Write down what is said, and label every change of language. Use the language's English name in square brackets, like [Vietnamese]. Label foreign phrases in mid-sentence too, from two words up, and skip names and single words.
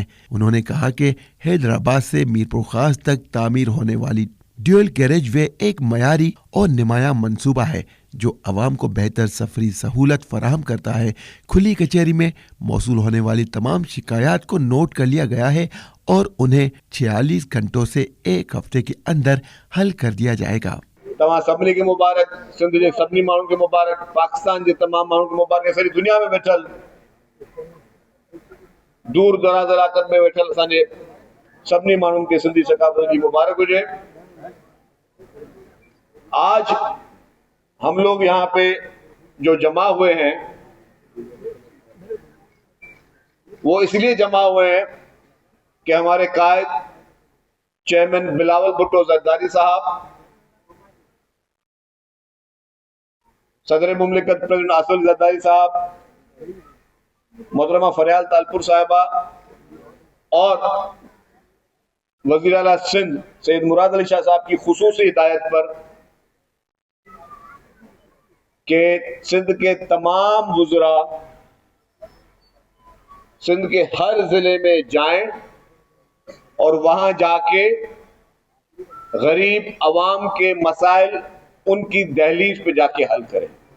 [Urdu] انہوں نے کہا کہ حیدرآباد سے میرپور خاص تک تعمیر ہونے والی [English] dual carriage way [Urdu] ایک معیاری اور نمایاں منصوبہ ہے جو عوام کو بہتر سفری سہولت فراہم کرتا ہے. کھلی کچہری میں موصول ہونے والی تمام شکایت کو نوٹ کر لیا گیا ہے اور انہیں 46 گھنٹوں سے ایک ہفتے کے اندر حل کر دیا جائے گا. [Sindhi] तमाम सभिनी के मुबारक, सिंध जे सभिनी माण्हुनि के मुबारक, पाकिस्तान जे तमाम माण्हुनि के मुबारक, सारी दुनिया में बैठल, दूर दराज इलाक़नि में बैठल असांजे सभिनी माण्हुनि के सिंधी सकाफ़त जी मुबारक हुजे। [Urdu] آج ہم لوگ یہاں پہ جو جمع ہوئے ہیں وہ اس لیے جمع ہوئے ہیں کہ ہمارے قائد چیئرمین بلاول بھٹو زرداری صاحب, صدر مملکت پریزیڈنٹ آصف زرداری صاحب, محترمہ فریال تالپور صاحبہ اور وزیر اعلیٰ سندھ سید مراد علی شاہ صاحب کی خصوصی ہدایت پر کہ سندھ کے تمام وزرا سندھ کے ہر ضلعے میں جائیں اور وہاں جا کے غریب عوام کے مسائل ان کی دہلیز پہ جا کے حل کریں